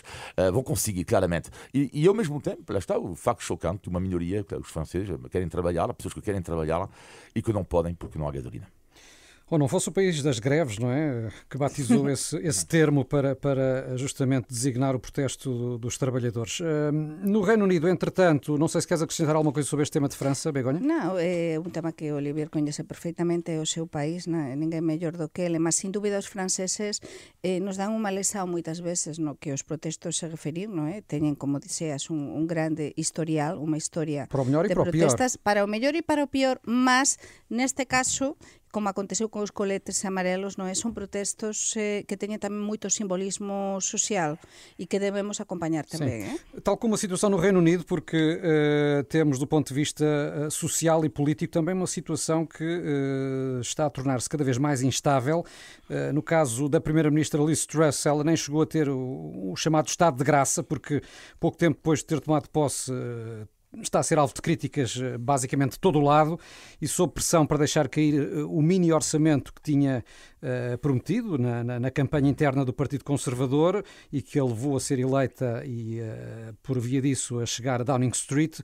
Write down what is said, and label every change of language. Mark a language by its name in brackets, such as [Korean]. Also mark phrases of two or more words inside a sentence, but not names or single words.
[Portuguese] Vão conseguir, claramente. E ao mesmo tempo, lá está o facto chocante de uma minoria, que os franceses querem trabalhar, pessoas que querem trabalhar e que não podem porque não há gasolina. Ou não fosse o país das greves, não é? Que batizou esse termo para justamente designar o protesto dos trabalhadores. No Reino Unido, entretanto, não sei se queres acrescentar alguma coisa sobre este tema de França, Begonha? [Galician] Não, é un tema que Olivier coñece perfectamente, é o seu país, ninguén mellor do que ele, mas sin dúbida os franceses nos dan unha lesao moitas veces no que os protestos se referir, non é? Teñen, como diseas, un grande historial, unha historia para o mellor e de para o pior. protestas, para o mellor e para o pior, mas neste caso, como aconteceu con os coletes amarelos, non é? Son protestos que teñen tamén moito simbolismo social e que debemos acompañar tamén. [Portuguese] Tal como a situação no Reino Unido, porque temos do ponto de vista social e político também uma situação que está a tornar-se cada vez mais instável. No caso da Primeira-Ministra Liz Truss, ela nem chegou a ter o chamado estado de graça, porque pouco tempo depois de ter tomado posse está a ser alvo de críticas basicamente de todo o lado e sob pressão para deixar cair o mini orçamento que tinha prometido na campanha interna do Partido Conservador e que a levou a ser eleita e, por via disso, a chegar a Downing Street.